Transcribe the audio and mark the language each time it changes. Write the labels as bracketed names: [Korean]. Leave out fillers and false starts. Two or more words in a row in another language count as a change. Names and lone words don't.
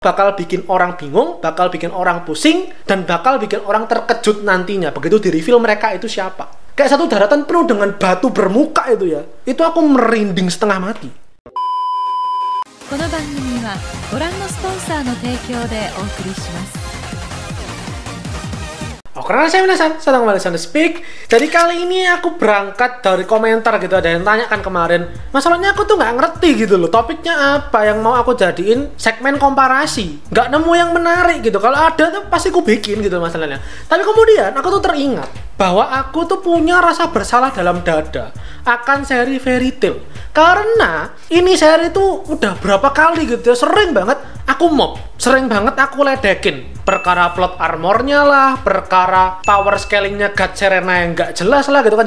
[Indonesian] bakal bikin orang bingung, bakal bikin orang pusing, dan bakal bikin orang terkejut nantinya begitu di reveal mereka itu siapa. Kayak satu daratan penuh dengan batu bermuka itu ya. Itu aku merinding setengah mati. [Japanese] この番組はご覧のスポンサーの提供でお送りします。 [Indonesian] Karena saya penasaran, saya kembali Sunday Speak. Jadi kali ini aku berangkat dari komentar gitu, ada yang tanya kan kemarin, masalahnya aku tuh nggak ngerti gitu loh, topiknya apa yang mau aku jadiin segmen komparasi, nggak nemu yang menarik gitu. Kalau ada tuh pasti aku bikin gitu masalahnya. Tapi kemudian aku tuh teringat bahwa aku tuh punya rasa bersalah dalam dada akan seri Fairy Tail, karena ini seri tuh udah berapa kali gitu ya, sering banget aku mob, sering banget aku ledekin perkara [English] plot armornya [Indonesian] lah, perkara [English] power scalingnya [Indonesian] God Serena yang nggak jelas lah gitu kan.